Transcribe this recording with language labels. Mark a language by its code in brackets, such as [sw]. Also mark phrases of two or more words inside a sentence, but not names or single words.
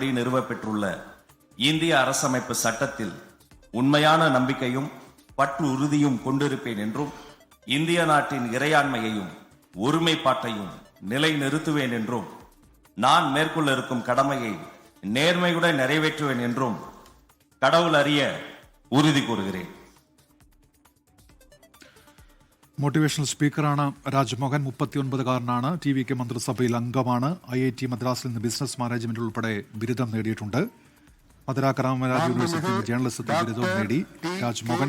[ta] நிறுவப்பெற்றுள்ள இந்திய அரசமைப்பு சட்டத்தில் உண்மையான நம்பிக்கையும் பற்று உறுதியும் கொண்டிருப்பேன் என்றும் இந்திய நாட்டின் இறையாண்மையையும் ஒருமைப்பாட்டையும் நிலைநிறுத்துவேன் என்றும் நான் மேற்கொள்ள இருக்கும் கடமையை நேர்மையுடன் நிறைவேற்றுவேன் என்றும் கடவுள் அறிய உறுதி கூறுகிறேன். [en] motivational speaker [ml] രാജ്മോഹൻ. 39കാരനാണ്. TVK മന്ത്രിസഭയിൽ അംഗമാണ്. IIT മദ്രാസിൽ നിന്ന് [en] business management [ml] ഉൾപ്പെടെ ബിരുദം നേടിയിട്ടുണ്ട്. മധുര കരാമരാജ് യൂണിവേഴ്സിറ്റി ജേർണലിസത്തിൽ ബിരുദവും നേടി രാജ്മോഹൻ.